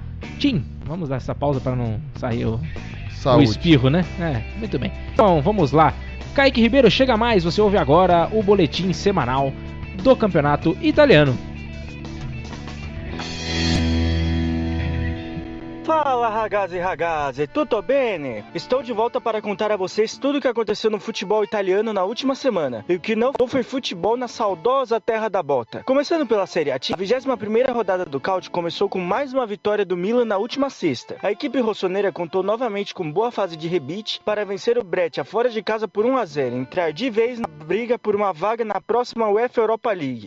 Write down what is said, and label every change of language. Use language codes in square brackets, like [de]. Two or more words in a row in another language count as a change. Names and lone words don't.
[pt] Tim, vamos dar essa pausa para não sair o espirro, né? Muito bem. Então, vamos lá. Kaique Ribeiro, chega mais. Você ouve agora o boletim semanal do campeonato italiano. [it] Fala ragazzi, tutto bene? [pt] Estou de volta para contar a vocês tudo o que aconteceu no futebol italiano na última semana. E o que não foi futebol na saudosa terra da bota. Começando pela Série A, a 21ª rodada do Calcio começou com mais uma vitória do Milan na última sexta. A equipe rossonera contou novamente com boa fase de rebite para vencer o Brescia fora de casa por 1-0, entrar de vez na briga por uma vaga na próxima UEFA Europa League.